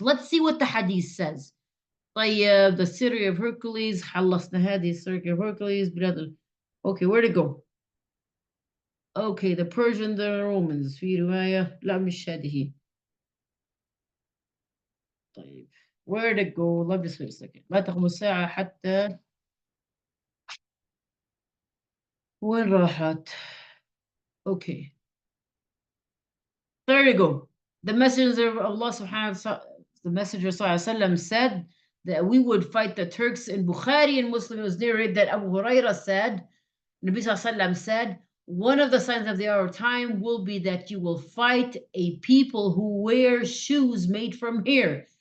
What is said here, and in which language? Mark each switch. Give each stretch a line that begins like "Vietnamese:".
English: Let's see what the hadith says. The city of Hercules,
Arabic: خلصنا هذه
English: city of Hercules, brother. Okay, where to go? Okay, the Persian, the Romans.
Arabic: في رواية لا مش هذه. طيب,
English: where to go? Let me just wait a second.
Arabic: لا تقوم الساعة حتى وين راحت?
English: Okay. There you go. The messenger of Allah subhanahu wa ta'ala, the messenger sallallahu said that we would fight the Turks. In Bukhari and Muslim, it was narrated that Abu Huraira said, Nabi sallallahu said, one of the signs of the hour of time will be that you will fight a people who wear shoes made from hair.